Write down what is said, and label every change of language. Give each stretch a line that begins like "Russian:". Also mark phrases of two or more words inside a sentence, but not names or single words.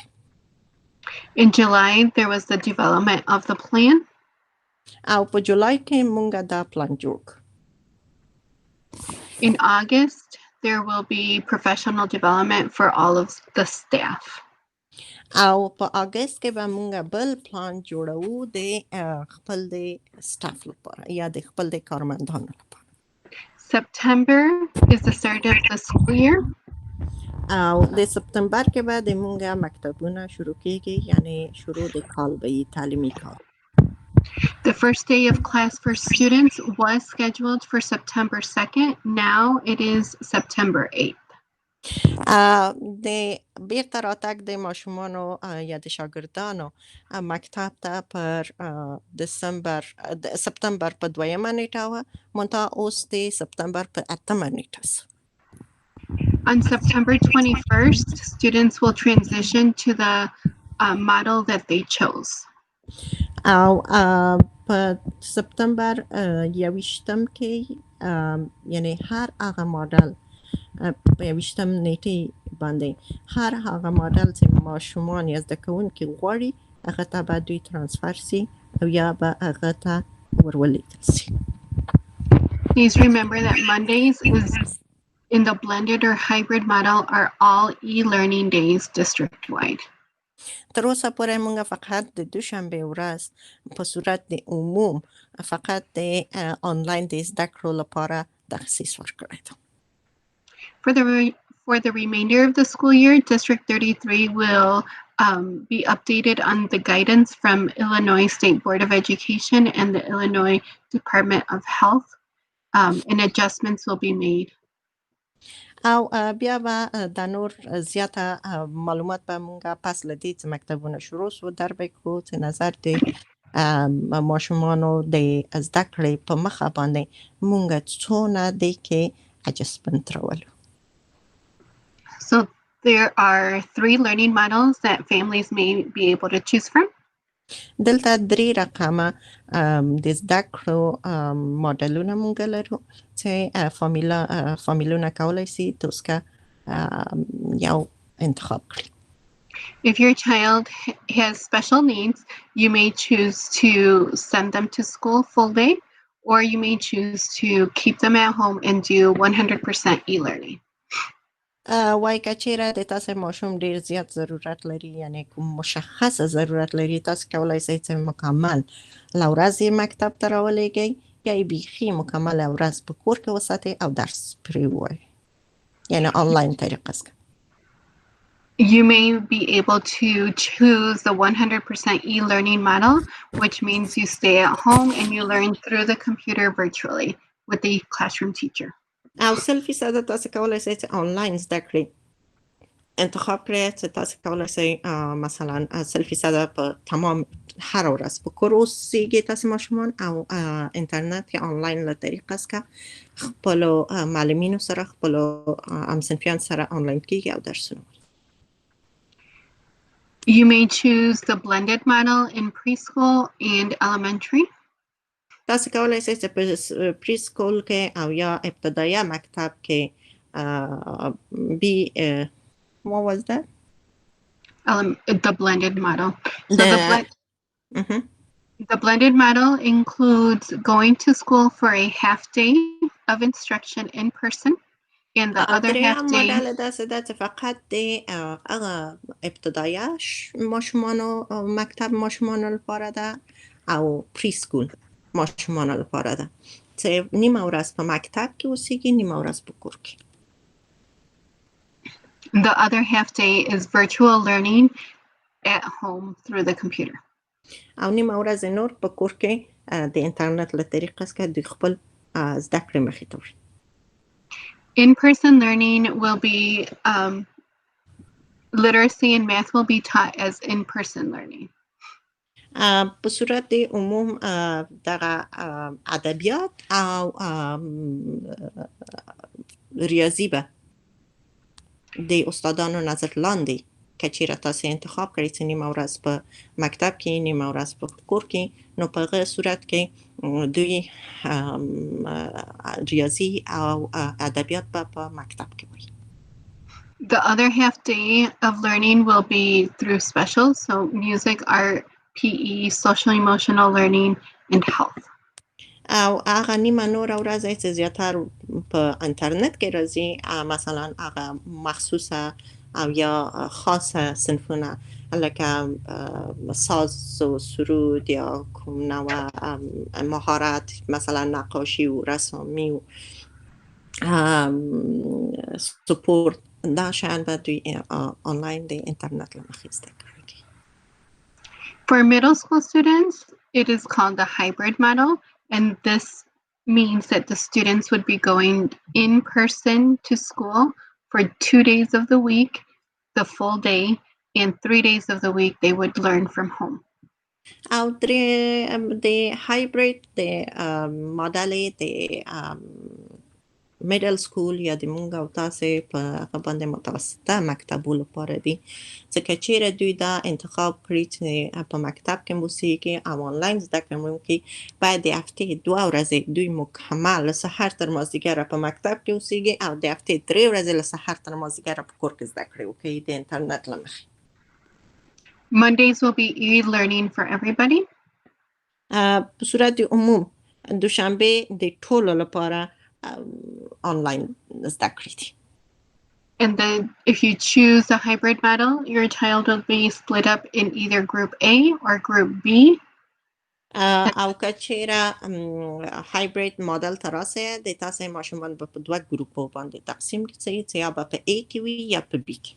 English: In July, there was the development of the plan.
Pashto: او په جولای کې مونږ دا پلان جوړ کړ.
English: In August, there will be professional development for all of the staff.
Pashto: او په اگست کې به مونږ بل پلان جوړو د خپل د سټاف لپاره یا د خپل د کارمندانو لپاره.
English: September is the start of the school year.
Pashto: او د سپتمبر کې به د مونږ مکتبونه شروع کیږي یعنی شروع د کال به تعلیمي کال.
English: The first day of class for students was scheduled for September 2nd. Now it is September 8th.
Pashto: د بیرته راتګ د ماشومانو یا د شاګردانو مکتب ته پر سپتمبر په 2مه نیټه وه منتها اوس د سپتمبر په 8مه نیټه سو.
English: On September 21st, students will transition to the model that they chose.
Pashto: او په سپتمبر 21م کې یعنی هر هغه ماډل په 21م نیټې باندې هر هغه ماډل چې ماشومان یا زده کوونکي غواړي هغه ته به دوی ترانسفر سي او یا به هغه ته ورولېږل سي.
English: Please remember that Mondays in the blended or hybrid model are all e-learning days district-wide.
Pashto: تر اوسه پورې موږ فقط د دوشنبه ورځ په صورت د عموم فقط د آنلاین د زده کړو لپاره تخصیص ورکړی دی.
English: For the remainder of the school year, District 33 will be updated on the guidance from Illinois State Board of Education and the Illinois Department of Health, and adjustments will be made.
Pashto: او بیا به د نور زیاته معلومات به مونږ پس له دې چې مکتبونه شروع سو در به کړو چې نظر د ماشومانو د زده کړې په مخه باندې مونږ څونه دی کې adjustment راولو.
English: So there are 3 learning models that families may be able to choose from.
Pashto: دلته 3 رقمه د زده کړو ماډلونه مونږ لرو چې فامیلونه کولی سي توسکه یو انتخاب کړي.
English: If your child has special needs, you may choose to send them to school full day, or you may choose to keep them at home and do 100% e-learning.
Pashto: وای که چیرې د تاسو ماشوم ډیر زیات ضرورت لري یعنی کوم مشخصه ضرورت لري تاسو کولای شئ چې مکمل ورځ مکتب ته راولېږئ یا بیخي مکمل ورځ په کور کې وساتئ او درس پرې ووایئ یعنی آنلاین طریقه څخه.
English: You may be able to choose the 100% e-learning model, which means you stay at home and you learn through the computer virtually with the classroom teacher.
Pashto: او 100% تاسو کولای شئ چې آنلاین زده کړئ انتخاب کړئ چې تاسو کولی شئ مثلا 100% په تمام هر ورځ په کور اوسیږي تاسو ماشومان او انټرنیټ یا آنلاین له طریقه څخه خپلو معلمینو سره خپلو همصنفیان سره آنلاین کیږي او درسونه وایي.
English: You may choose the blended model in preschool and elementary.
Pashto: تاسو کولی شئ چې په پری سکول کې او یا ابتدایه مکتب کې
English: what was that? The blended model. So Mhm. the blended model includes going to school for a half day of instruction in person and the other half
Pashto: دریم
English: day.
Pashto: مدل داسې ده چې فقط د هغه ابتدایه ماشومانو مکتب ماشومانو لپاره ده او پری سکول ماشومانو لپاره ده چې نیمه ورځ په مکتب کې اوسیږي نیمه ورځ په کور کې.
English: The other half day is virtual learning at home through the computer.
Pashto: او نیمه ورځ نور په کور کې د انټرنیټ له طریقه څخه د خپل زده کړې مخې ته وړي.
English: In-person learning will be literacy and math will be taught as in-person learning.
Pashto: په صورت د عموم دغه ادبیات او ریاضي به د استادانو نظر لاندې که چیرې تاسو انتخاب کړئ چې نیمه ورځ په مکتب کې نیمه ورځ په کور کې نو په هغه صورت کې دوی ریاضي او ادبیات به په مکتب کې وایي.
English: The other half day of learning will be through specials, so music, art, PE, social emotional learning, and health.
Pashto: او هغه نیمه نور ورځ چې زیاتر په انټرنیټ کې راځي مثلا هغه مخصوصه او یا خاصه صنفونه لکه ساز و سرود یا کوم نوع مهارت مثلا نقاشی و رسامی و سپورت دا شاید به دوی آنلاین د انټرنیټ له مخې زده کړي.
English: For middle school students, it is called the hybrid model, and this means that the students would be going in person to school for 2 days of the week, the full day, and 3 days of the week they would learn from home.
Pashto: او د هایبرید د ماډل د
English: middle school
Pashto: یا د مونږ او تاسې په هغه باندې متوسطه مکتبو لپاره دي ځکه چیرې دوی دا انتخاب کړي چې په مکتب کې موسیقي او آنلاین زده کړه ممکن باید د هفتې 2 ورځې دوی مکمل له سحر تر مازدیګره په مکتب کې اوسیږي او د هفتې 3 ورځې له سحر تر مازدیګره په کور کې زده کړې وکړي د انټرنیټ له مخې.
English: Mondays will be e-learning for everybody.
Pashto: په صورت عموم دوشنبه د ټولو لپاره آنلاین زده کړې دي.
English: And then if you choose the hybrid model, your child will be split up in either group A or group B.
Pashto: او که چیرې هایبرید ماډل ته راسئ د تاسې ماشومان به په 2 ګروپو باندې تقسیم کړئ چې یا به په A کې وي یا په B کې.